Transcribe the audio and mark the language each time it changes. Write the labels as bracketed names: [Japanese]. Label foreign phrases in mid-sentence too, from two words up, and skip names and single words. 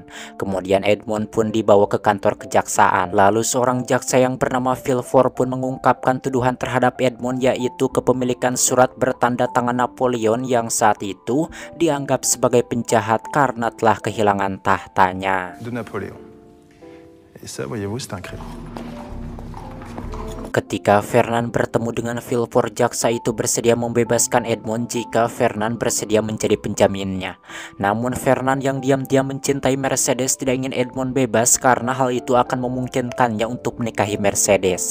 [Indonesian] Kemudian Edmond pun dibawa ke kantor kejaksaan. Lalu seorang jaksa yang bernama Villefort pun mengungkapkan tuduhan terhadap Edmond, yaitu kepemilikan surat bertanda tangan Napoleon yang saat itu dianggap sebagai penjahat karena telah kehilangan tahtanya. [French] De Napoléon. Et ça, voyez-vous, c'est un crime. [Indonesian] Ketika Fernand bertemu dengan Villefort, jaksa itu bersedia membebaskan Edmond jika Fernand bersedia menjadi penjaminnya. Namun Fernand yang diam-diam mencintai Mercedes tidak ingin Edmond bebas karena hal itu akan memungkinkannya untuk menikahi Mercedes.